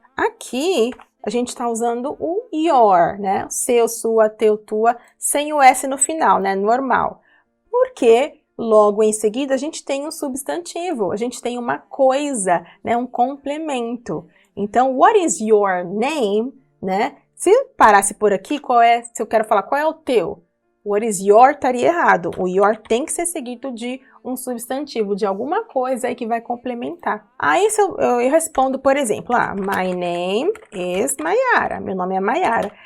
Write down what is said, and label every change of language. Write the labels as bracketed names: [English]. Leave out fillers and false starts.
[Portuguese] Aqui a gente está usando o your, né? Seu, sua, teu, tua, sem o S no final, né? Normal. Porque logo em seguida a gente tem um substantivo, a gente tem uma coisa, né? Um complemento. [English] Então, what is your name, né? [Portuguese] Se parasse por aqui, se eu quero falar qual é o teu? What is your estaria errado. O your tem que ser seguido de um substantivo, de alguma coisa aí que vai complementar. [English] Aí eu respondo, por exemplo, my name is Mayara. [Portuguese] Meu nome é Mayara.